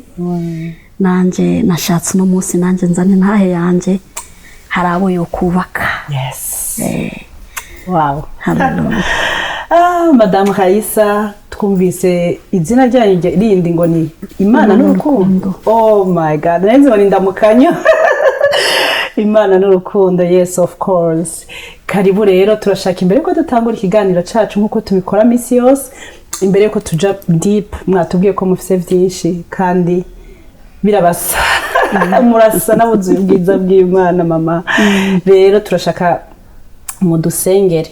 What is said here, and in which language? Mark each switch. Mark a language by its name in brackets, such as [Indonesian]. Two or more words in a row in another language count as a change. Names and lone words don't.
[Rundi] Nanje nashatse uno munsi nanje nzana intahe yanje, hari abo yo kubaka. [English] Yes. Wow. Hallelujah. [Rundi] Madame Raisa, twumvise izina ryanyu rindi ngo ni Imana n'urukundo. [English] Oh my God, [Rundi] nenze ngo ndamukanyo. Imana n'urukundo, [English] yes of course. [Rundi] Karibu rero, turashaka imbere ko dutangura ikiganiro cacu nkuko tubikora misi yose, imbere ko tuja deep, mwatubwiye ko mufise vyinshi kandi birabasa. Murasa nabuze ubwiza bw'Imana mama. Rero turashaka mudusengere.